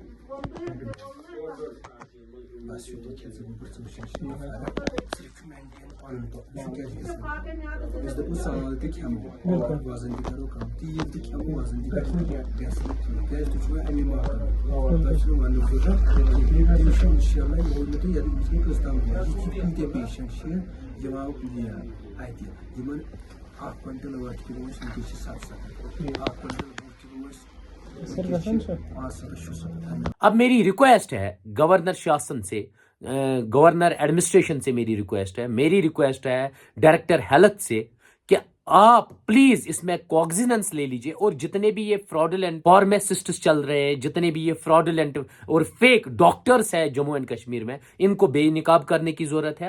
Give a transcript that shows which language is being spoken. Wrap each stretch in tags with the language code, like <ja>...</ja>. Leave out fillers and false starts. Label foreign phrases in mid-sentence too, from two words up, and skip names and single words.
<ks>بس یوٗتاہ کھٮ۪ژٕ بہٕ ژٕ وٕچھان چھِ صرف چھُ مینٹین پنُن سُہ کیٛازِ گژھِ أسۍ دپو سال تہِ کھٮ۪مو وزن تہِ کرو کم تیٖل تہِ کھٮ۪مو وزن تہِ گژھِ نہٕ کینٛہہ کیٛازِ تُہۍ چھِو امی ماحول تۄہہِ چھُنہٕ وننُک ضروٗرت تٔمِس چھُ</ks> <ar>انشاء اللہ</ar> <ks>یہِ ووٚن مےٚ تۄہہِ ییٚتہِ وٕچھنہٕ کٔژ تام یہِ چھِ کۭتیاہ پیشنٹ چھِ یِوان یہِ اتہِ یِمن 1 کوینٹل 8 کِلوٗ ٲسۍ وٕنکٮ۪س چھِ 700 1 کوینٹل 2 کِلوٗ ٲسۍ</ks> <ur>اب میری ریکویسٹ ہے گورنر شاسن سے</ur> <en>governor administration</en> <ur>سے میری ریکویسٹ ہے</ur> <en>director health</en> <ur>سے کہ آپ پلیز اس میں کوگزیننس لے لیجئے اور جتنے بھی یہ</ur> <en>fraudulent pharmacists</en> <ur>چل رہے ہیں جتنے بھی یہ فراڈولنٹ اور</ur> <en>fake doctors</en> <ur>ہیں جموں اینڈ کشمیر میں ان کو بے نقاب کرنے کی ضرورت ہے</ur>